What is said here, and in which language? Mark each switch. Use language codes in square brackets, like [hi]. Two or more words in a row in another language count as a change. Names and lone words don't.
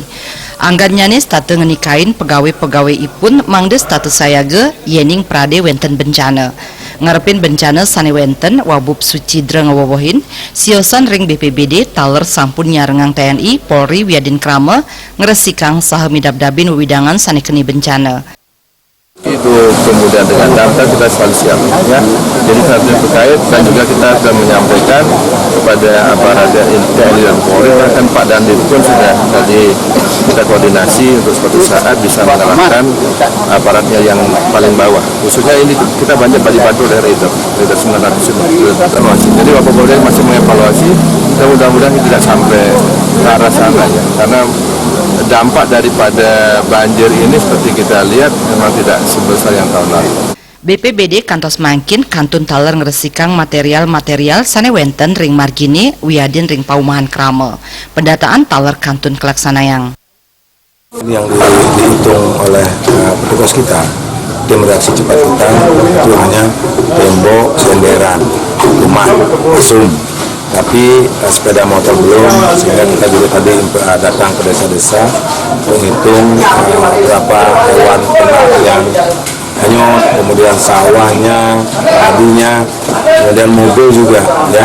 [ban] Anggannyane state ngenikain pegawai-pegawai ipun mangde status sayaga yening prade wenten bencana. Ngarepin bencana sane wenten Wabub Sucidre ngawowohin siosan ring BPBD taler sampun nyarengang TNI Polri wiadin krama ngresikang saha midab-dabin wewidangan sane keni bencana. [id] Itu kemudian dengan data kita selalu siap ya. Jadi saat terkait dan juga kita sudah menyampaikan kepada aparat TNI dan Polri, bahkan Pak Dandim pun sudah tadi kita koordinasi untuk suatu saat bisa mengerahkan aparatnya yang paling bawah. Khususnya ini kita banyak dibantu dari itu, dari 900 evaluasi. Jadi Bapak Polri masih mengevaluasi dan mudah-mudahan tidak sampai ke arah sana ya. Karena dampak daripada banjir ini seperti kita lihat memang tidak sebesar yang tahun lalu. [ban] BPBD kantos mangkin kantun taler ngresikang material-material sane wenten ring margini wiadin ring paumahan krama. Pendataan taler kantun kelaksanayang. [id] Yang dihitung oleh petugas kita, tim reaksi cepat kita itu hanya tembok, senderan, rumah, asum. Tapi sepeda motor belum, sehingga kita juga tadi datang ke desa-desa menghitung berapa hewan ternak yang hanyut, kemudian sawahnya, padinya, kemudian mobil juga ya.